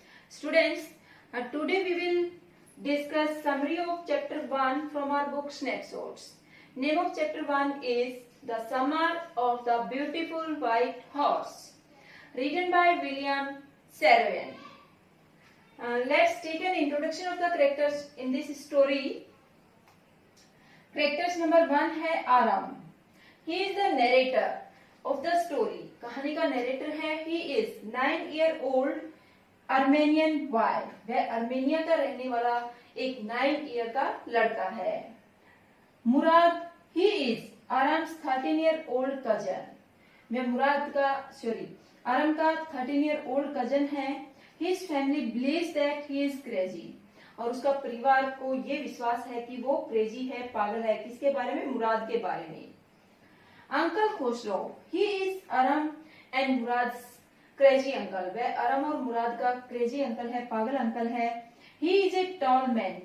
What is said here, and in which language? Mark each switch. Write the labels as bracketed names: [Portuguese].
[English] Students, today we will discuss summary of chapter 1 from our book Snapshots. Name of chapter 1 is The Summer of the Beautiful White Horse, written by William Saroyan. Let's take an introduction of the characters in this story. Characters number 1 [Hindi] है [English] Aram. He is the narrator of the story. [Hindi] कहानी का narrator है. [English] He is 9-year-old Armenian boy. [Hindi] वह Armenia का रहने वाला एक 9 ईयर का लड़का है. [English] Mourad, he is Aram's 13-year-old cousin. [Hindi] वह मुराद का आराम का [English] 13-year-old cousin [Hindi] है. [English] His family believes that he is crazy. [Hindi] और उसका परिवार को ये विश्वास है कि वो क्रेजी है, पागल है. किसके बारे में? मुराद के बारे में. [English] Uncle Khosrove, he is Aram and Mourad crazy uncle. [Hindi] वह आराम और मुराद का क्रेजी अंकल है, पागल अंकल है. [English] He is a tall man.